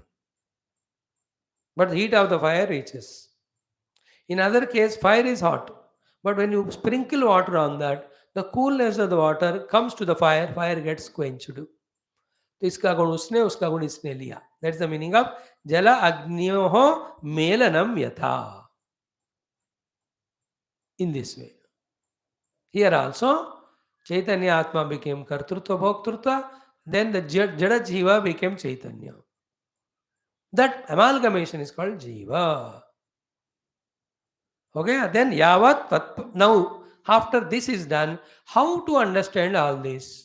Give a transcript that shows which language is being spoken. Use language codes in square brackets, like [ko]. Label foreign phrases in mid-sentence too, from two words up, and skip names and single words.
[en] But the heat of the fire reaches. In other case, fire is hot. But when you sprinkle water on that, the coolness of the water comes to the fire, fire gets quenched. [hi] तो इसका गुण उसने, उसका गुण इसने लिया. [en] That's the meaning of [sa] जल अग्न्योः मेलनं यथा. [en] In this way. Here also, [sa] चैतन्य आत्मा [en] became [sa] कर्तृत्व भोक्तृत्व, [en] then the [sa] जड जीव [en] became Chaitanya. That amalgamation is called Jiva. Okay, then Yavat, now after this is done, how to understand all this?